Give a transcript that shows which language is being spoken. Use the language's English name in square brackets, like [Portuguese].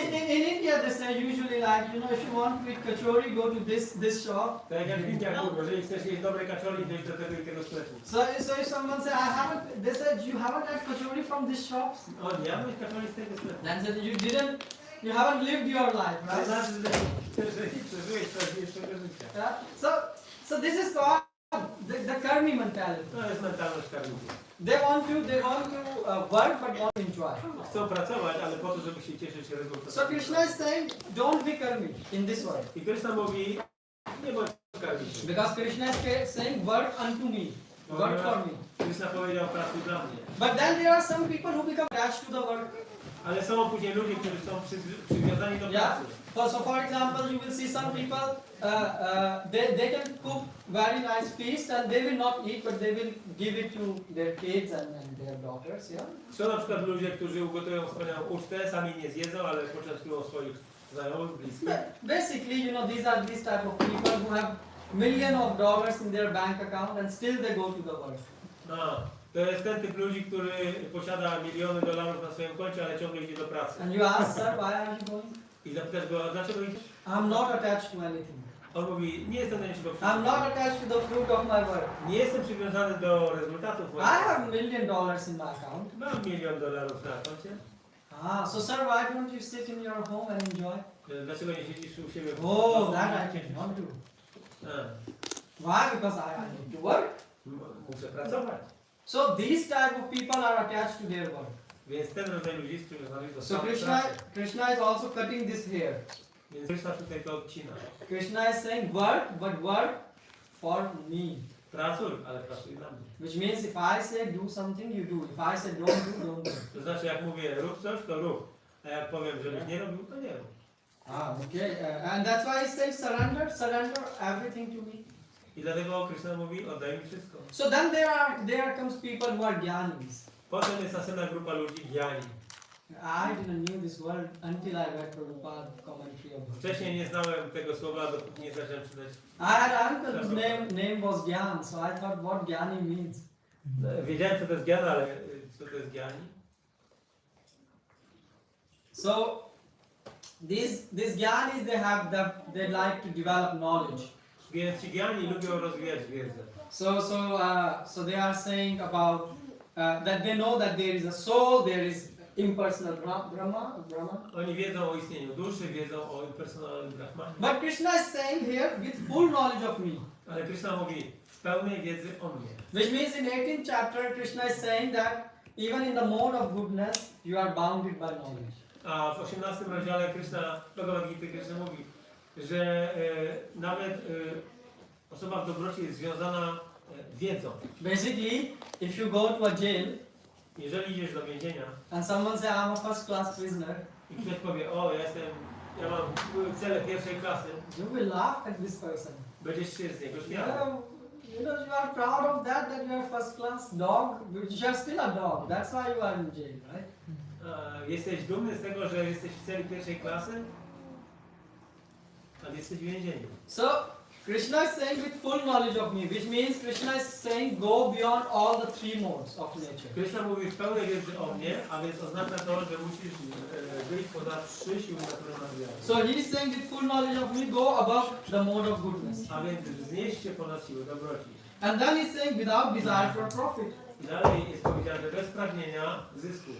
[English] In India, they say usually like, you know, if you want to eat kachori, go to this shop. [Polish] tak jak w Indiach mówią, jeżeli chcesz jeść dobre kaczori, to idź do tego i tego sklepu. [English] So if someone say, I haven't, they said, you haven't had kachori from this shop? [Polish] O, nie jadłeś kaczori z tego sklepu. [English] Then said, you haven't lived your life, [Polish] To [English] right? [Polish] znaczy, że nie przeżyłeś prawdziwego życia. [English] Yeah? So this is called the karmi mentality. [Polish] To jest mentalność karmików. [English] They want to work but not enjoy. [Polish] Chcą pracować, ale po to, żeby się cieszyć rezultatami. [English] So Krishna is saying, don't be karmi in this world. [Polish] I Krishna mówi, nie bądź karmikiem. [English] Because Krishna is saying, work unto me, work for me. [Polish] Krishna powiedział, pracuj dla mnie. [English] But then there are some people who become attached to the work. [Polish] Ale są później ludzie, którzy są przywiązani do [English] Yeah. [Polish] pracy. [English] So for example, you will see some people, they can cook very nice feast and they will not eat, but they will give it to their kids and their daughters. Yeah. [Polish] Są na przykład ludzie, którzy ugotują wspaniałą ucztę, sami nie zjedzą, ale poczęstują swoich znajomych, bliskich. [English] Basically, you know, these are these type of people who have millions of dollars in their bank account and still they go to the work. [Polish] To jest ten typ ludzi, który posiada miliony dolarów na swoim koncie, ale ciągle idzie do pracy. [English] And you ask, sir, why are you going? [Polish] I zapytasz go, a dlaczego idziesz? [English] I'm not attached to anything. [Polish] On mówi, nie jestem do niczego [English] I'm not attached to the fruit of my work. [Polish] Nie jestem przywiązany do rezultatów [English] I [Polish] moich. [English] have $1 million in my account. [Polish] Mam $1 milion na koncie. [English] So sir, why don't you sit in your home and enjoy? [Polish] Dlaczego nie siedzisz u siebie w [English] Oh, [Polish] domu? [English] that I cannot do. [Polish] A, [English] Why? Because I need to work. [Polish] muszę pracować. [English] So these type of people are attached to their work. [Polish] Więc ten rodzaj ludzi jest przywiązany do [English] So [Polish] pracy. [English] Krishna is also cutting this hair. [Polish] Więc Krishna tutaj to odcina. [English] Krishna is saying work, but work for me. [Polish] Pracuj, ale pracuj dla mnie. [English] Which means if I say do something, you do. If I say don't do, don't do. [Polish] To znaczy, jak mówię rób coś, to rób. A jak powiem, żebyś nie robił, to nie rób. [English] Okay. And that's why he says surrender everything to me. [Polish] I dlatego Krishna mówi, oddaj mi wszystko. [English] So then there comes people who are gyanis. [Polish] Potem jest następna grupa ludzi, jani. [English] I didn't know this word until I read Prabhupada's commentary of it. [Polish] Wcześniej nie znałem tego słowa, dopóki nie zacząłem czytać. [English] I had an uncle whose name was Gyan, so I thought what Gyani means. [Polish] Wiedziałem, co to jest gyana, ale co to jest gyani? [English] So these Gyanis, they like to develop knowledge. [Polish] Więc ci gyani lubią rozwijać wiedzę. [English] So they are saying about that they know that there is a soul, there is impersonal Brahma. [Polish] Oni wiedzą o istnieniu duszy, wiedzą o impersonalnym Brahmanie. [English] But Krishna is saying here with full knowledge of me. [Polish] Ale Krishna mówi w pełnej wiedzy o mnie. [English] Which means in 18th chapter Krishna is saying that even in the mode of goodness you are bounded by knowledge. [Polish] A w 18 rozdziale Bhagavat-Gity Krishna mówi, że nawet osoba w dobroci jest związana wiedzą. [English] Basically, if you go to a jail [Polish] Jeżeli idziesz do więzienia [English] and someone say I'm a first class prisoner, [Polish] i ktoś powie, o ja mam cele pierwszej klasy, [English] you will laugh at this person. [Polish] będziesz się z niego śmiał. [English] You are proud of that you are first class dog, but you are still a dog. That's why you are in jail, right? [Polish] Jesteś dumny z tego, że jesteś w celi pierwszej klasy, ale jesteś w więzieniu. [English] So Krishna is saying with full knowledge of me, which means Krishna is saying go beyond all the three modes of nature. [Polish] Krishna mówi w pełnej wiedzy o mnie, a więc oznacza to, że musisz wyjść poza 3 siły naturalne wiary. [English] So he is saying with full knowledge of me, go above the mode of goodness. [Polish] A więc wznieść się ponad siły dobroci. [English] And then he's saying without desire for profit. [Polish] I dalej jest powiedziane bez pragnienia zysku.